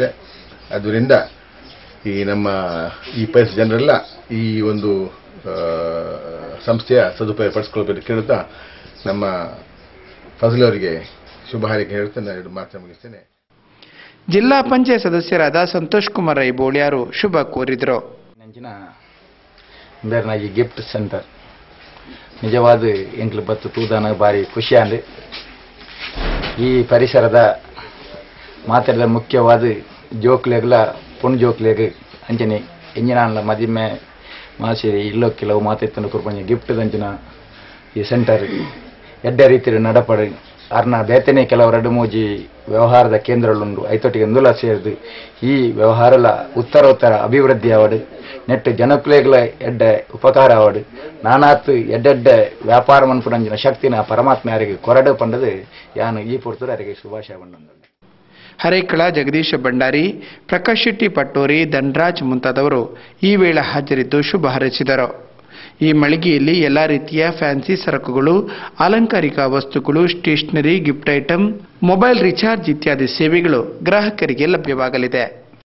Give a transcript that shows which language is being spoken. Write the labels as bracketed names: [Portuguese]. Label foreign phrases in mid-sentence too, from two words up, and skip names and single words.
[Kannada] ಅದರಿಂದ ಈ ನಮ್ಮ ಈ ಪರಿಸರ ಜನರೆಲ್ಲ ಈ ಒಂದು ಸಂಸ್ಥೆಯ ಸದುಪಯೋಗ ಪಡಿಸ್ಕೊಳ್ಬೇಕು ಕೇಳುತ್ತಾ ನಮ್ಮ ಫಜಲ್ ಅವರಿಗೆ ಶುಭ ಹಾರೈಕೆ ಹೇಳ್ತಾ ನಾನು ಎರಡು ಮಾತು ಮುಗಿಸ್ತೇನೆ. ಜಿಲ್ಲಾ ಪಂಚಾಯತ್ ಸದಸ್ಯರಾದ ಸಂತೋಷ್ ಕುಮಾರ್ ರೈಬೋಳಿಯಾರು ಶುಭ ಕೋರಿದರು. [Tulu] ಈ ಗಿಫ್ಟ್ ಸೆಂಟರ್ ನಿಜವಾದ ಎಂಕ್ಲು ಬತ್ತು ತೂದಾನ ಭಾರಿ ಖುಷಿ ಅಂದೆ. ಈ ಪರಿಸರದ ಮಾತಾಡಿದ ಮುಖ್ಯವಾದ ಜೋಕ್ಲೆಗ್ಲ ಪುಣ್ ಜೋಕ್ಲೆಗ್ ಅಂಚನೆ ಎಂಜಿನ ಮದಿಮೆ ಮಾಸೇರಿ ಇಲ್ಲೋ ಕೆಲವು ಮಾತಾಡ್ತಾನೆ ಕೊರ್ಪಂಜ ಗಿಫ್ಟ್ ಅಂಚಿನ ಈ ಸೆಂಟರ್ ಎಡ್ಡ ರೀತಿಯ ನಡಪಡು ಅರ್ನ ಬೇತನೆ ಕೆಲವು ಎರಡು ಮೂಜಿ ವ್ಯವಹಾರದ ಕೇಂದ್ರಗಳುಂಡು ಐತೊಟ್ಟಿಗೆ ಅಂದುಲ ಸೇರಿದು ಈ ವ್ಯವಹಾರಲ ಉತ್ತರೋತ್ತರ ಅಭಿವೃದ್ಧಿ ಆವಡು ನೆಟ್ಟು ಜನಕ್ಲೇಗಳ ಎಡ್ಡ ಉಪಕಾರ ಆವಡು ನಾನಾತ್ ಎಡ್ಡೆಡ್ಡ ವ್ಯಾಪಾರ ಮನ್ಪುಡಂಜಿನ ಶಕ್ತಿನ ಪರಮಾತ್ಮ ಯಾರಿಗೆ ಕೊರಡು ಪಂಡದು ಯಾನು ಈ ಪುರ್ತರು ಯಾರಿಗೆ ಶುಭಾಶಯ ಬಂದ. [Kannada] ಹರೇಕಳ ಜಗದೀಶ ಭಂಡಾರಿ, ಪ್ರಕಾಶ್ ಶೆಟ್ಟಿ ಪಟ್ಟೋರಿ, ಧನರಾಜ್ ಮುಂತಾದವರು ಈ ವೇಳೆ ಹಾಜರಿದ್ದು ಶುಭ ಹಾರೈಸಿದರು. ಈ ಮಳಿಗೆಯಲ್ಲಿ ಎಲ್ಲಾ ರೀತಿಯ ಫ್ಯಾನ್ಸಿ ಸರಕುಗಳು, ಅಲಂಕಾರಿಕ ವಸ್ತುಗಳು, ಸ್ಟೇಷನರಿ, [English] gift item, mobile recharge [Kannada] ಇತ್ಯಾದಿ ಸೇವೆಗಳು ಗ್ರಾಹಕರಿಗೆ ಲಭ್ಯವಾಗಲಿದೆ.